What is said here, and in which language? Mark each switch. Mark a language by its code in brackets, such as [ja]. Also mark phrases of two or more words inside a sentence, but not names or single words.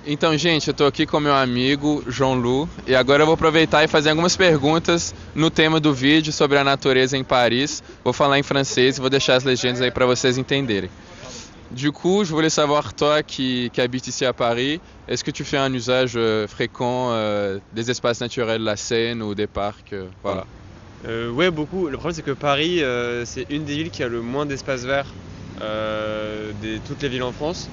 [pt] Então, gente, eu tô aqui com meu amigo João Lu e agora eu vou aproveitar e fazer algumas perguntas no tema do vídeo sobre a natureza em Paris. Vou falar em francês e vou deixar as legendas aí para vocês entenderem. [fr] Du coup, je voulais savoir, toi qui habites ici à Paris, est-ce que tu fais un usage fréquent des espaces naturels, la Seine ou des parcs voilà. Ouais, beaucoup. Le problème, c'est que Paris, c'est une des villes qui a le moins d'espace vert de toutes les villes en France.